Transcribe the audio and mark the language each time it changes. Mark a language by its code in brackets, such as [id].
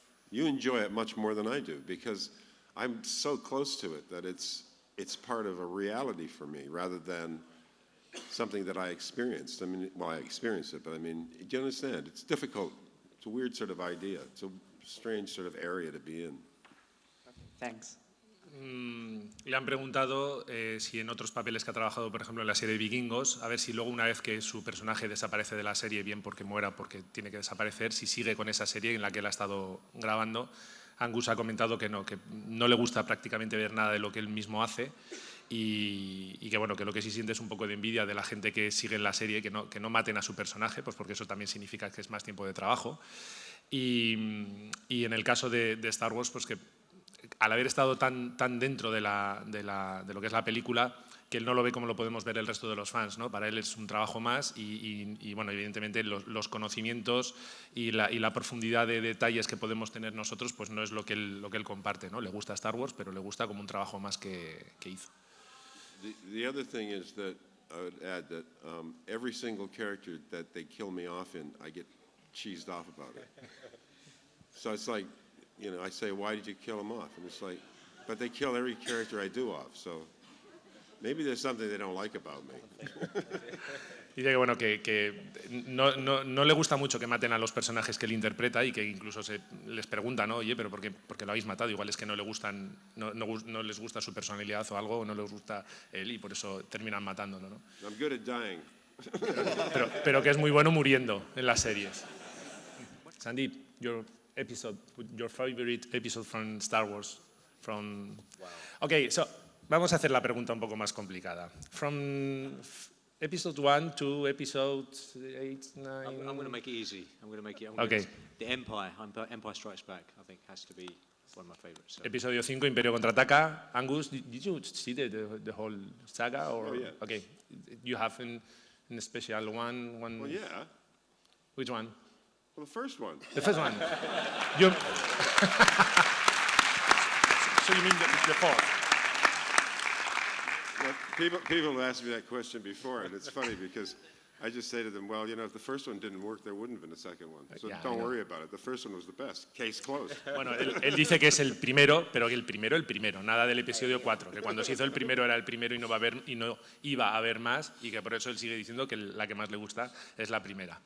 [en] You enjoy it much more than I do because I'm so close to it that it's part of a reality for me rather than something that I experienced. I mean, well, I experienced it, but I mean, do you understand? It's difficult. It's a weird sort of idea. It's a strange sort of area to be in. Thanks. [es] Le han preguntado si en otros papeles que ha trabajado, por ejemplo, en la serie Vikingos, a ver si luego, una vez que su personaje desaparece de la serie, bien porque muera, porque tiene que desaparecer, si sigue con esa serie en la que él ha estado grabando. Angus ha comentado que no le gusta prácticamente ver nada de lo que él mismo hace y que, bueno, que lo que sí siente es un poco de envidia de la gente que sigue en la serie, que no maten a su personaje, pues porque eso también significa que es más tiempo de trabajo. Y en el caso de Star Wars, pues que al haber estado tan dentro de lo que es la película, que él no lo ve como lo podemos ver el resto de los fans, ¿no? Para él es un trabajo más y bueno, evidentemente los conocimientos y la profundidad de detalles que podemos tener nosotros, pues no es lo que él comparte, ¿no? Le gusta Star Wars, pero le gusta como un trabajo más que hizo. [en] The other thing is that I would add that every single character that they kill me off in, I get cheesed off about it. So it's like, you know, I say, why did you kill him off? And it's like, but they kill every character I do off, so maybe there's something they don't like about me. [es] Dice que, bueno, que no le gusta mucho que maten a los personajes que él interpreta y que incluso les preguntan, ¿no? Oye, pero ¿por qué lo habéis matado? Igual es que no les gusta su personalidad o algo, o no les gusta él y por eso terminan matándolo, ¿no? [en] I'm good at dying. [es] pero que es muy bueno muriendo en las series. [en] Sandeep, your favorite episode from Star Wars? Wow. Okay, so [es] Vamos a hacer la pregunta un poco más complicada. [en] From episode 1 to episode 8, 9... I'm going to make it easy. Okay. The Empire Strikes Back, I think, has to be one of my favorites. So. [es] Episodio 5, Imperio Contraataca. [en] Angus, did you see the whole saga? Or? Oh, yeah. Okay. You have in special one? Well, yeah. Which one? Well, the first one. The first one. You... So you mean the fourth? Well, people have asked me that question before, and it's funny because I just say to them, well, if the first one didn't work, there wouldn't have been a second one. So Yeah, I don't know. worry about it. The first one was the best. Case closed. [es] Bueno, él dice que es el primero, pero que el primero, nada del episodio 4, que cuando se hizo el primero era el primero y no iba a haber más, y que por eso él sigue diciendo que la que más le gusta es la primera.